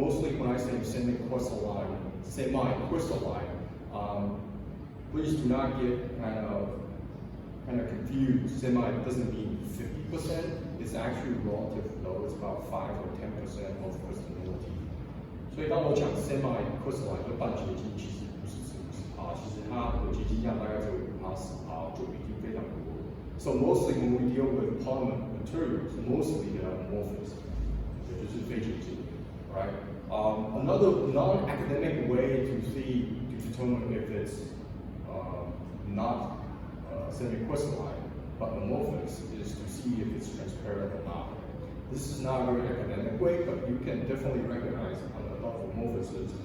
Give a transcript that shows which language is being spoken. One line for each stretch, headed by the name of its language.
English: Mostly when I say semi-crystalline, please do not get kind of confused. Semi doesn't mean 50%. It's actually relative low. It's about 5 or 10% of crystallinity.
Chinese: 所以当我讲 semi-crystalline 就半结晶，其实不是这个其实它的结晶量大概只有5%、10%，就已经非常多。
English: So mostly when we deal with polymer materials, mostly they are amorphous.
Chinese: 也就是非结晶 right?
English: Another non-academic way to determine if it's not semi-crystalline but amorphous is to see if it's transparent or not. This is not a very academic way, but you can definitely recognize a lot of amorphousness.